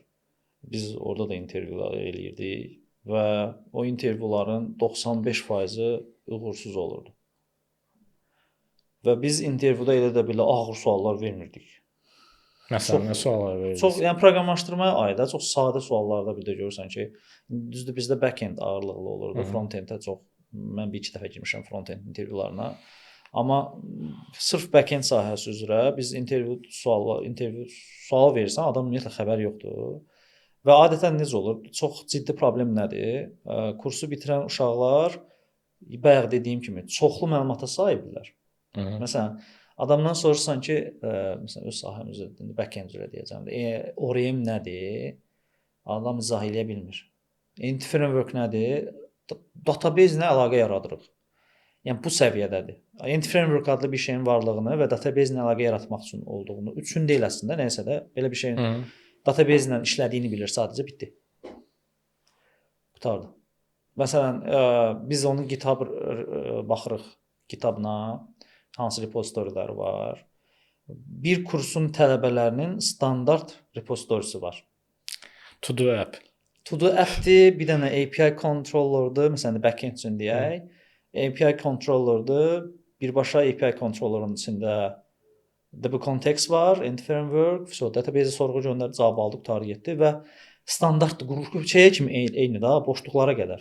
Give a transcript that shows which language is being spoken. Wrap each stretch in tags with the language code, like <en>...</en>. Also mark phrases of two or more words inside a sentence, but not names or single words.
<az>Biz orada da intervyular eləyirdik və o intervyuların 95%-i uğursuz olurdu. Və biz intervyuda elə də belə ağır suallar vermirdik. Məsələn, nə suallar verirsiniz? Çox, yəni proqramlaşdırmaya aid çox sadə suallarda bir də görürsən ki, düzdür bizdə back-end ağırlıqlı olurdu, front-enddə çox. Mən bir-iki dəfə girmişəm front-end intervyularına. Amma sırf back-end sahəsi üzrə biz intervyu sual verirsən, adam ümumiyyətlə xəbər yoxdur. Və adətən necə olur? Çox ciddi problem nədir? Kursu bitirən uşaqlar bayaq dediyim kimi çoxlu məlumata sahibdirlər. Məsələn, adamdan soruşsan ki, məsələn öz sahəm üzrə back-end üzrə deyəcəm də, ORM nədir? Adam izah eləyə bilmir. Entity framework nədir? Database ilə əlaqə yaradırıq. Yəni bu səviyyədədir. Entity Framework adlı bir şeyin varlığını və database ilə əlaqə yaratmaq üçün olduğunu, üçün deyil əslində, nəsə də belə bir şeyin database ilə işlədiyini bilir, sadəcə bitdi. Qutardı. Məsələn, biz onun GitHub baxırıq, GitHub-na hansı repozitoriləri var. Bir kursun tələbələrinin standart repozitorisi var.</az> <en>To-do app.</en> <az>To-do app-dir, bir dənə API controllerdir, məsələn, backend üçün deyək. API controllerdir, birbaşa API controllerın içində</az> <en>DB context</en> <az>var, entity framework, database sorğu göndərdi, cavab aldı, qutarı getdi və standart qrup şeyə kimi eyni də, boşluqlara qədər.</az>